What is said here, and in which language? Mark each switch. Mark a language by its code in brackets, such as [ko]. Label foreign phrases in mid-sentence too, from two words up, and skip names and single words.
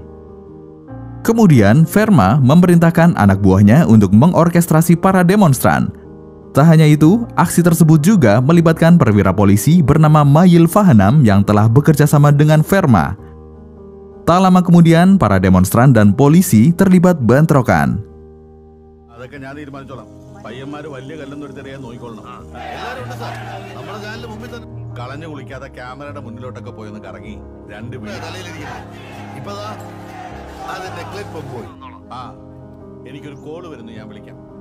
[id] Kemudian, Verma memerintahkan anak buahnya untuk mengorkestrasi para demonstran. Tak hanya itu, aksi tersebut juga melibatkan perwira polisi bernama Mayil Fahanam yang telah bekerja sama dengan Verma. Tak lama kemudian, para demonstran dan polisi terlibat bentrokan. [ml] കളഞ്ഞു കുളിക്കാതെ ക്യാമറയുടെ മുന്നിലോട്ടൊക്കെ പോയി ഒന്ന് കറങ്ങി രണ്ട് ഇപ്പതാ അതിന്റെ ക്ലിപ്പ് പോയി. എനിക്കൊരു കോള് വരുന്നു, ഞാൻ വിളിക്കാം.